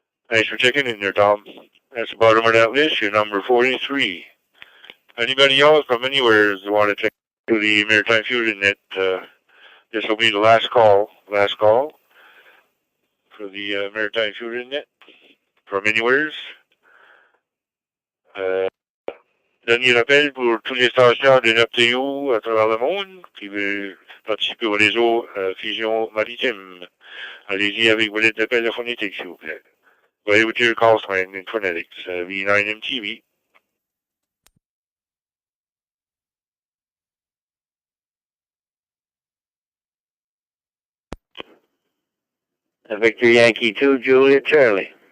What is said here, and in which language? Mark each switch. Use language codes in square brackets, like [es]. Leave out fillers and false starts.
[en] Thanks for checking in there, Tom. That's the bottom of that list. You're number 43. Anybody else from anywhere want to check to the Maritime Fusion net? This will be the last call. Last call for the Maritime Fusion net from anywhere. [fr] Dernier appel pour tous les stations de NAPTO à travers le monde qui veulent participer au réseau Fusion Maritime. Allez-y avec vos lettres d'appel phonétique, s'il vous plaît. [en] Go with your call sign in phonetics, V9MTV. Victor Yankee 2, Juliet Charlie.